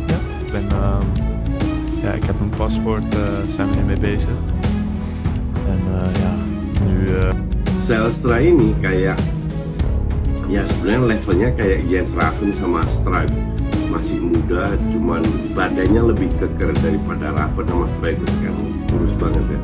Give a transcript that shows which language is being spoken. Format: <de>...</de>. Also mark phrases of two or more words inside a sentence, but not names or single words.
<nl>Ja, ik heb een paspoort, zijn we nu mee bezig. En ja, nu...</nl> <id>Zelstra ini kayak, ya sebenarnya levelnya kayak Jens Raven sama Struijk. Masih muda, cuman badannya lebih keker daripada Raven sama Struijk kan, kurus banget ya.</id>